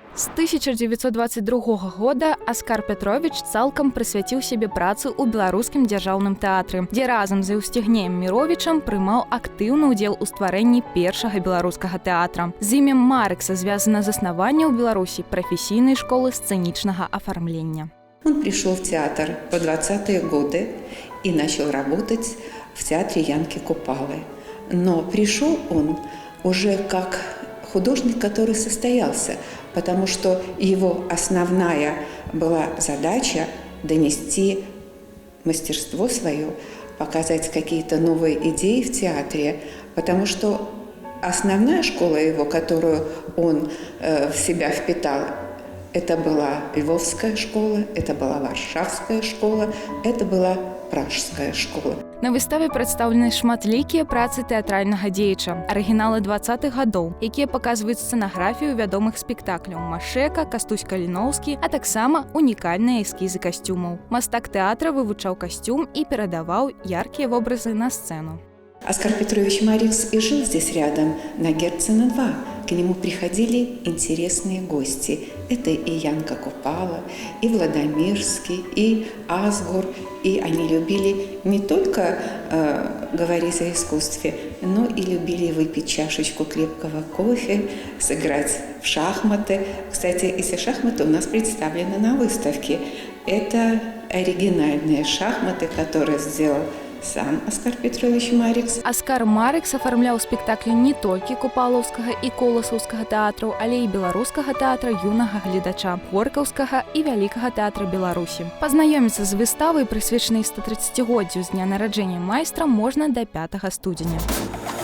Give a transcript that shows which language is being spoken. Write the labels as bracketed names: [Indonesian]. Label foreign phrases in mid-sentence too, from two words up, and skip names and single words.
[Belarusian] 1922 года Аскар Петрович цалкам прысвяціў сябе працы ў беларускім дзяржаўным тэатры, дзе разам з Еўстігнеем Міровічам прымаў актыўны ўдзел у стварэнні першага беларускага тэатра. З імем Марыкса звязана заснаванне ў Беларусі прафесійнай школы сцэнічнага афармлення. [Russian] Он пришел в театр в 20-е годы и начал работать в театре Янки Купалы. Но пришел он уже как художник, который состоялся, потому что его основная была задача донести мастерство свое, показать какие-то новые идеи в театре, потому что основная школа его, которую он в себя впитал, это была Львовская школа, это была Варшавская школа, это была Пражская школа. [Belarusian] На выставе прадстаўлены шматлікія працы тэатральнага дзеяча, арыгіналы 20-х гадоў, якія паказваюць сцэнаграфію вядомых спектакляў Машэка, Кастусь Каліноўскі, а таксама унікальныя эскізы касцюмаў. Мастак тэатра вывучаў касцюм і перадаваў яркія вобразы на сцэну. [Russian] Оскар Петрович Марикс и жил здесь рядом, на Герцена 2. К нему приходили интересные гости. Это и Янка Купала, и Владимирский, и Асгур. И они любили не только говорить о искусстве, но и любили выпить чашечку крепкого кофе, сыграть в шахматы. Кстати, эти шахматы у нас представлены на выставке. Это оригинальные шахматы, которые сделал сам Аскар Петрович Марикс. [Belarusian] Аскар Марыкс афармляў спектаклі не толькі купалаўскага і коласаўскага тэатраў, але і беларускага тэатра юнага гледача, горкаўскага і вялікага тэатра Беларусі. Пазнаёміцца з выставай, прысвечанай 130-годдзю з дня нараджэння майстра, можна да 5 студзеня.